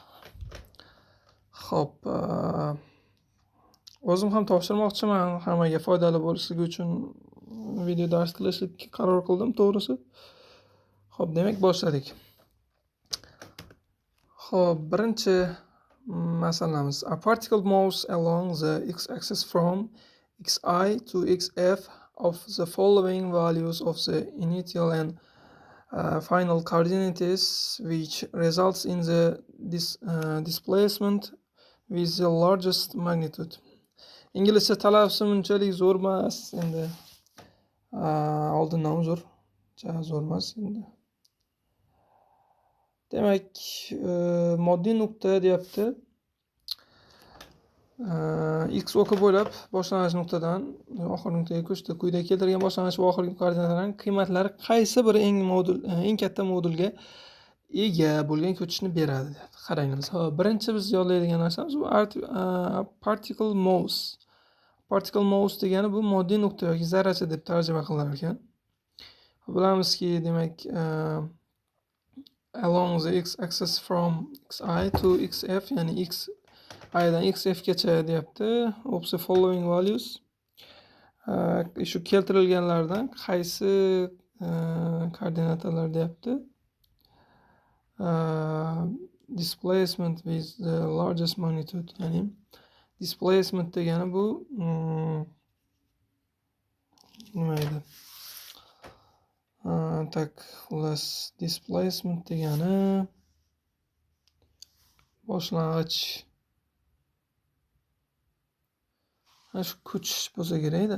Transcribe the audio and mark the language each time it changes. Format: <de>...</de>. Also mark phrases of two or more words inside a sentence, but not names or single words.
<uz>Xo'p, o'zim ham topshirmoqchiman, hammaga foydali bo'lishligi uchun video dars qilishga qaror qildim, to'g'risi. Xo'p, demak boshladik. Xo'p, birinchi masalamiz:</uz> <en>a particle moves along the x-axis from xi to xf of the following values of the initial and final coordinates, which results in the displacement with the largest magnitude.</en> <uz>İngilizce talaffuzi unchalik zo'r emas, endi oldindan uzr, zo'r emas endi. Demak, moddiy nuqta deyapti. X oki bo'ylab boshlang'ich nuqtadan oxirgi nuqtaga ko'chdi. Quyida keltirilgan boshlang'ich va oxirgi koordinatalarning qiymatlari qaysi biri eng katta modulga ega bo'lgan ko'chishni beradi. Qaraymiz. Birinchi biz yodlaydigan narsamiz bu</uz> <en>particle moves. Particle moves</en> <uz>degani bu moddiy nuqta yoki zarracha deb tarjima qilar ekan. Bilamizki, demak,</uz> <en>along the x-axis from xi to xf,</en> <uz>ya'ni xi dan xf gacha deyapti.</uz> <en>Of the following values.</en> <uz>Shu keltirilganlardan qaysi koordinatalar deyapti.</uz> <en>Displacement with the largest magnitude,</en> <uz>ya'ni displacement degani bu nima edi? Xullas, displacement degani boshlang'ich shu ko'chish bo'lsa kerak-da.</uz>